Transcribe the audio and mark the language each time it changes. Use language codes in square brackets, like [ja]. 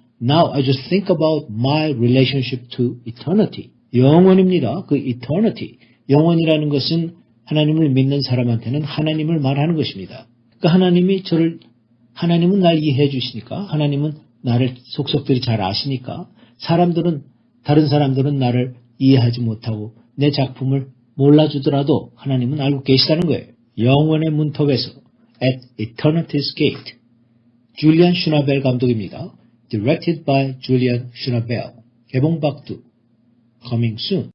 [en] Now I just think about my relationship to eternity. [ko] 영혼입니다. 그 eternity. 영혼이라는 것은 하나님을 믿는 사람한테는 하나님을 말하는 것입니다. 그러니까 하나님은 날 이해해 주시니까, 하나님은 나를 속속들이 잘 아시니까, 다른 사람들은 나를 이해하지 못하고 내 작품을 몰라주더라도 하나님은 알고 계시다는 거예요. 영원의 문턱에서 At Eternity's Gate. 줄리안 슈나벨 감독입니다. [en] Directed by Julian Schnabel. [ko] 개봉박두. [en] Coming soon.